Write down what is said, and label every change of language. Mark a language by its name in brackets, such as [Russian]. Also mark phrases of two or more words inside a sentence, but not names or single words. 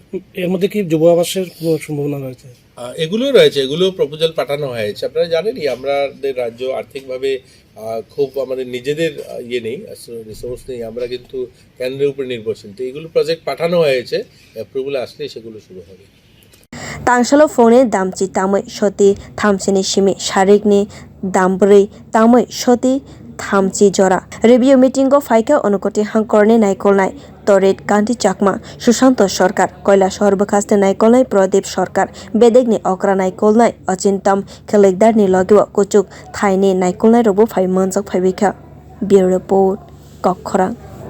[Bangla] এর মধ্যে কি যুব আবাসের সম্ভাবনা রয়েছে এগুলো রয়েছে এগুলো প্রপোজাল পাঠানো হয়েছে আপনারা জানেনই আমাদের রাজ্য আর্থিকভাবে খুব আমাদের নিজেদের ইয়ে নেই রিসোর্স নেই আমরা কিন্তু কেন্দ্রের উপর নির্ভরশীল তো এগুলো প্রজেক্ট পাঠানো হয়েছে অ্যাপ্রুভাল আসলে সেগুলো শুরু হবে [Kok Borok] Tangsalo phone damchi tamai shoti thamchini shimi sharikni dambrei tamai shoti thamchi jora [English] review meetingo [Kok Borok] phaikha Unakoti hangkorni naikolnai Taritkanti chakma Sushanta sarkar Kailashahar bwkhaste naikolnai Pradip sarkar bedek ni okra naikolnai achintam khelekdar ni logiwa kuchuk thaini naikolnai robo phai manjak phaikha [English] bureau report [Kok Borok] kokkhora